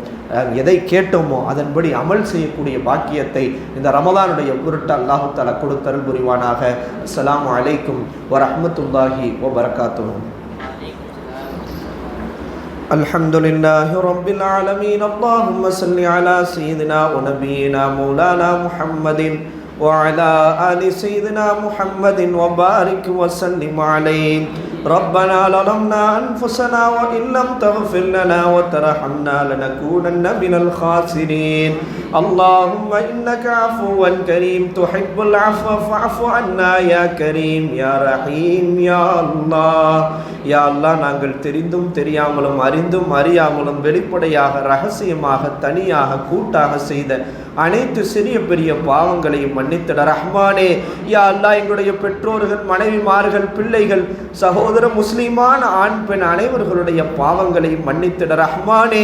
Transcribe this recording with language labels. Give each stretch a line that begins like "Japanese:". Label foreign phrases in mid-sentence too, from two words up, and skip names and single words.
Tamil: எதை கேட்டோமோ அதன்படி அமல் செய்யக்கூடிய பாக்கியத்தை இந்த ரமலானுடைய பொருட்டு
Arabic: الله تعالى
Tamil: கொடுத்தருள் புரிவானாக.
Arabic: السلام عليكم ورحمة الله وبركاته. الحمد لله رب العالمين. اللهم صل على سيدنا و نبينا مولانا محمد وعلى آل سيدنا محمد وبارك وسلم عليه. ربنا ظلمنا أنفسنا وإن لم تغفر لنا وترحمنا لنكونن من الخاسرين. اللهم إنك عفو كريم تحب العفو فاعف عنا يا كريم يا رحيم يا الله. يا الله,
Tamil: நாங்கள் தெரிந்தும் தெரியாமலும் அறிந்தும் அறியாமலும் வெளிப்படையாக ரகசியமாக தனியாக கூட்டாக செய்த அனைத்து சிறிய பெரிய பாவங்களையும் மன்னித்திட ரஹ்மானே.
Arabic: يا الله,
Tamil: எங்களுடைய பெற்றோர்கள், மனைவிமார்கள், பிள்ளைகள், சகோதர முஸ்லிமான ஆண் பெண் அனைவர்களுடைய பாவங்களையும் மன்னித்திட ரஹ்மானே.